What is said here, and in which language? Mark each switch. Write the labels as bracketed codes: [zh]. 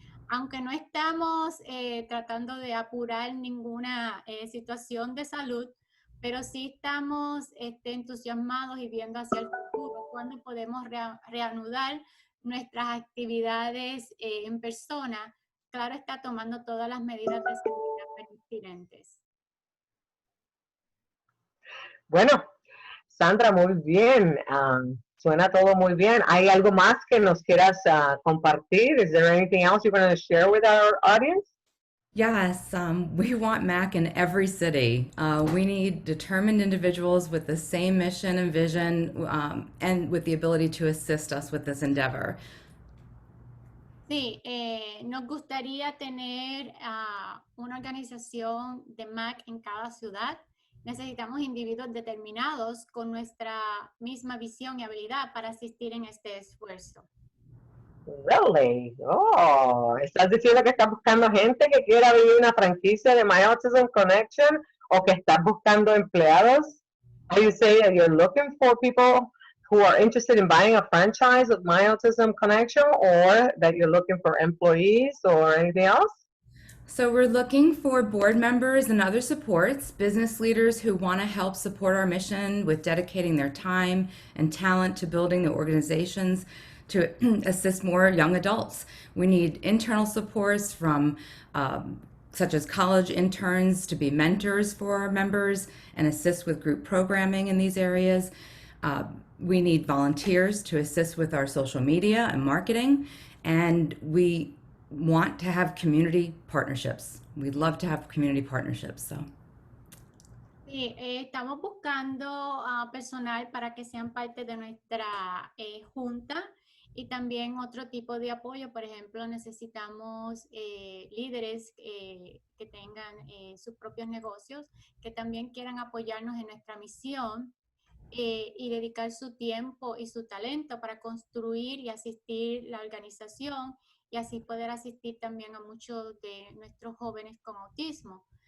[es] Aunque no estamos tratando de apurar ninguna situación de salud, pero sí estamos entusiasmados y viendo hacia el futuro cuando podemos reanudar nuestras actividades en persona. Claro, está tomando todas las medidas de seguridad pertinentes. Bueno, Sandra, muy bien. Suena todo muy bien. ¿Hay algo más que nos quieras compartir? [en] Is there anything else you're going to share with our audience? Yes, we want MAC in every city. We need determined individuals with the same mission and vision and with the ability to assist us with this endeavor. [es] Sí, nos gustaría tener una organización de MAC en cada ciudad. Necesitamos individuos determinados con nuestra misma visión y habilidad para asistir en este esfuerzo. [en] Really? [es] Oh, ¿estás diciendo que estás buscando gente que quiera abrir una franquicia de My Autism Connection o que estás buscando empleados? [en] Are you saying that you're looking for people who are interested in buying a franchise of My Autism Connection, or that you're looking for employees or anything else? So we're looking for board members and other supports, business leaders who want to help support our mission with dedicating their time and talent to building the organizations to assist more young adults. We need internal supports from such as college interns to be mentors for our members and assist with group programming in these areas. We need volunteers to assist with our social media and marketing, and we want to have community partnerships. We'd love to have community partnerships. So. [es] Sí, estamos buscando personal para que sean parte de nuestra junta y también otro tipo de apoyo. Por ejemplo, necesitamos líderes que tengan sus propios negocios, que también quieran apoyarnos en nuestra misión y dedicar su tiempo y su talento para construir y asistir la organización y así poder asistir también a muchos de nuestros jóvenes con autismo.